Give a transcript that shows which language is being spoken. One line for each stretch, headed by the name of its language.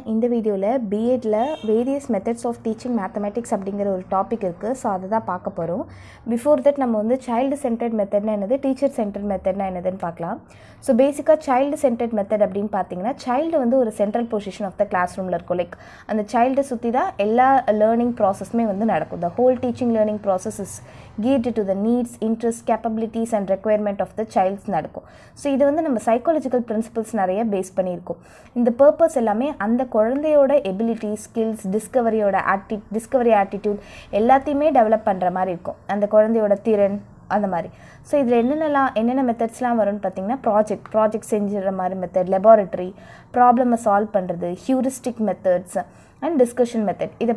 Tamil: இந்த வீடியோவில் B.Edல various methods of teaching mathematics அப்படிங்கிற ஒரு டாபிக் இருக்குது. ஸோ அதை தான் பார்க்க போகிறோம்.
English: before that
Tamil: நம்ம வந்து சைல்டு சென்டர்ட் மெத்தட்னா என்னது, டீச்சர் சென்டர்ட் மெத்தட்னா என்னதுன்னு பார்க்கலாம். ஸோ பேசிக்காக சைல்டு சென்டர்ட் மெத்தட் அப்படின்னு பார்த்தீங்கன்னா, சைல்டு வந்து ஒரு
English: central position of the class
Tamil: ரூமில் இருக்கும். லைக் அந்த சைல்டை சுற்றி தான் எல்லா லேர்னிங் ப்ராசஸுமே வந்து நடக்கும்.
English: the whole teaching learning process is geared to the needs, interests, capabilities and requirement of the child's
Tamil: நடக்கும். ஸோ இது வந்து நம்ம சைக்காலஜிக்கல் பிரின்சிபல்ஸ் நிறைய பேஸ் பண்ணியிருக்கோம். இந்த பர்பஸ் எல்லாமே அந்த குழந்தையோட எபிலிட்டி, ஸ்கில்ஸ், டிஸ்கவரி ஆட்டிடியூட் எல்லாத்தையுமே டெவலப் பண்ணுற மாதிரி இருக்கும். அந்த குழந்தையோட திறன் அந்த மாதிரி. ஸோ இதில் என்னென்ன மெத்தட்ஸ்லாம் வரும்னு பார்த்தீங்கன்னா, ப்ராஜெக்ட் செஞ்சுற மாதிரி மெத்தட், லெபார்ட்டரி, ப்ராப்ளமை சால்வ் பண்ணுறது, heuristic methods and discussion method.